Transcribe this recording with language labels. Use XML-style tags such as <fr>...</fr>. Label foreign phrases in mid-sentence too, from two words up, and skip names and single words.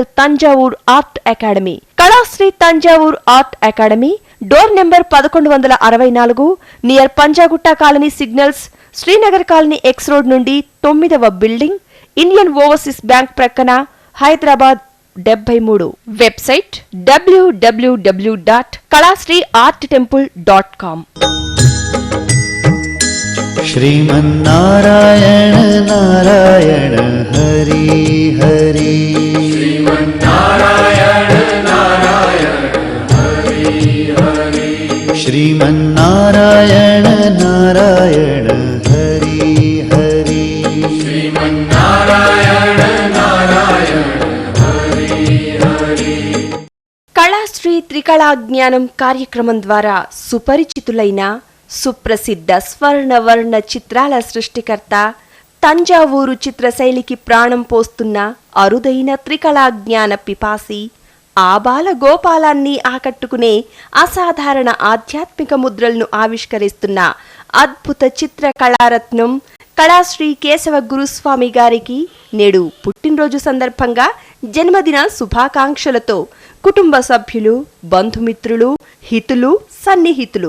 <te>తంజావూర్ ఆర్ట్ అకాడమీ, కళాశ్రీ తంజావూర్ ఆర్ట్ అకాడమీ,</te> <en>Door number 1164, near Panjagutta Colony signals,</en> <te>శ్రీనగర్ కాలనీ</te> <en>X road</en> <te>నుండి 9వ బిల్డింగ్, ఇండియన్ ఓవర్సీస్ బ్యాంక్ ప్రక్కన, హైదరాబాద్ 73. వెబ్సైట్ www.kalasriarttemple.com.</te> <sa>श्रीमन्नारायण नारायण हरि हरि श्रीमन्नारायण नारायण हरि हरि। श्रीमन्नारायण नारायण हरि हरि श्रीमन्नारायण नारायण हरि हरि।</sa> <te>కళాశ్రీ త్రికళా జ్ఞానం కార్యక్రమం ద్వారా సుపరిచితులైన సుప్రసిద్ధ స్వర్ణవర్ణ చిత్రాల సృష్టికర్త, తంజావూరు చిత్రశైలికి ప్రాణం పోస్తున్న అరుదైన త్రికళా జ్ఞాన పిపాసి, ఆబాల గోపాలాన్ని ఆకట్టుకునే అసాధారణ ఆధ్యాత్మిక ముద్రలను ఆవిష్కరిస్తున్న అద్భుత చిత్ర కళారత్నం కళాశ్రీ కేశవ గురుస్వామి గారికి నేడు పుట్టినరోజు సందర్భంగా జన్మదిన శుభాకాంక్షలతో కుటుంబ సభ్యులు, బంధుమిత్రులు, హితులు, సన్నిహితులు.</te>